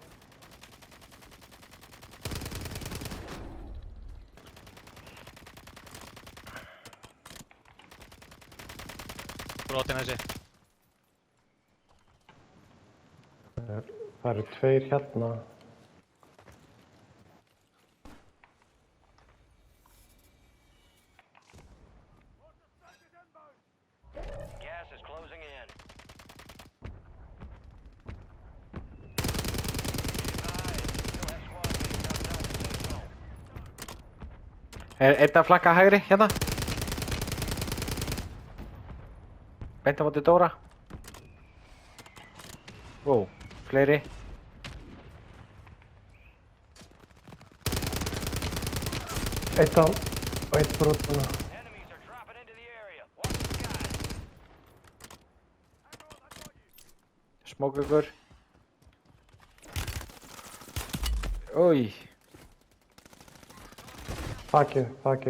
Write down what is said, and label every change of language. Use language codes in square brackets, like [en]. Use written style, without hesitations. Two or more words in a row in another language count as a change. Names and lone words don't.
[is] Brotin þessi. Það eru tveir hérna. [en] Gas is closing in. [is] Einn að flakka hægri, hérna. Beint á móti Dóra. Wow, fleiri. Eitt á og eitt brotuna. [en] Enemies are dropping into the area. Watch the skies. [is] Smók ykkur. Új. Þakið, þakið.